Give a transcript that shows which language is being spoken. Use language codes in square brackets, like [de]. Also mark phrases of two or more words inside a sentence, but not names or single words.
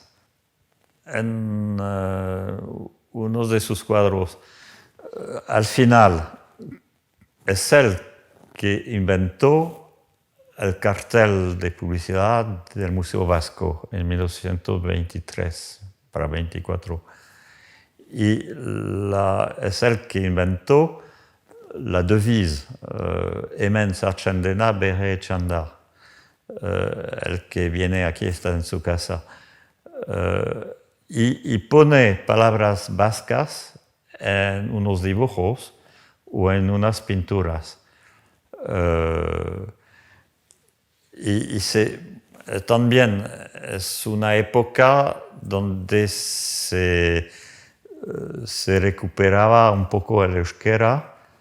[es] En uno de sus cuadros, al final, es él que inventó el cartel de publicidad del Museo Vasco en 1923 para 24. Y es él que inventó la devise [eu] Hemen sartzen dena bere etxean da. [es] El que viene aquí está en su casa. Y pone palabras vascas en unos dibujos o en unas pinturas. También es una época donde se recuperaba un poco el euskera